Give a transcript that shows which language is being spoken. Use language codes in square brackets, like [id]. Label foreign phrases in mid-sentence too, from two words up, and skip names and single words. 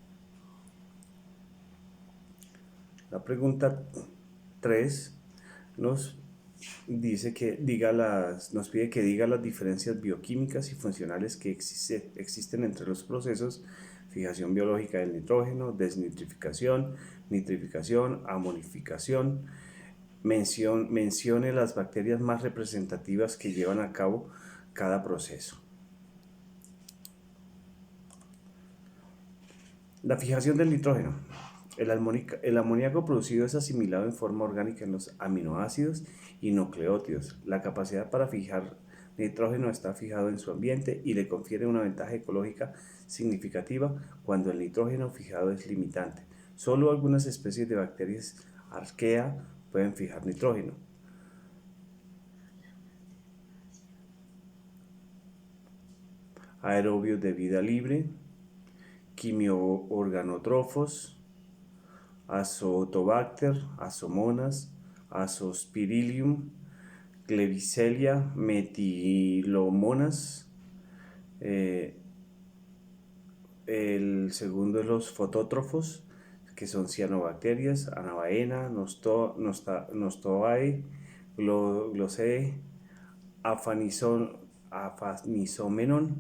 [es] La pregunta 3 nos pide que diga las diferencias bioquímicas y funcionales que existen entre los procesos: fijación biológica del nitrógeno, desnitrificación, nitrificación, amonificación. Mencione las bacterias más representativas que llevan a cabo cada proceso. La fijación del nitrógeno. El amoníaco producido es asimilado en forma orgánica en los aminoácidos y nucleótidos. La capacidad para fijar nitrógeno está fijado en su ambiente y le confiere una ventaja ecológica significativa cuando el nitrógeno fijado es limitante. Solo algunas especies de bacterias arquea pueden fijar nitrógeno. Aerobios de vida libre, quimioorganótrofos, Azotobacter, Azomonas, Azospirillum, Klebsiella, Metilomonas. El segundo es los fotótrofos, que son cianobacterias, Anabaena, Nostobae, Glossea, Afanisomenon.